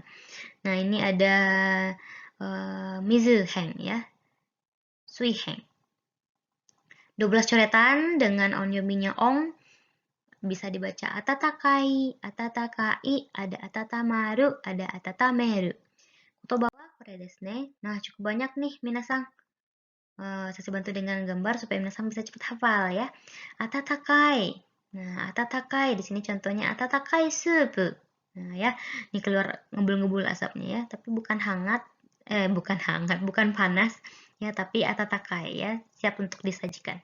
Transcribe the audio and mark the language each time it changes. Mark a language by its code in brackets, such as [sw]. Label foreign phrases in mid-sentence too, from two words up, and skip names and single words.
[id] Nah, ini ada Mizu Heng ya. Sui Heng. 12 coretan dengan onyominya ong bisa dibaca [ja] 暖かい、暖かい, [id] ada atatamaru, ada atatameru. [ja] 言葉はこれですね. [id] Nah, cukup banyak nih minasang. Saya bantu dengan gambar supaya minasang bisa cepat hafal ya. Atatakai. Nah, atatakai di sini contohnya atatakai sup. Nah, ya, ini keluar ngebul-ngebul asapnya ya, tapi bukan hangat, bukan hangat, bukan panas ya, tapi atatakai ya, siap untuk disajikan.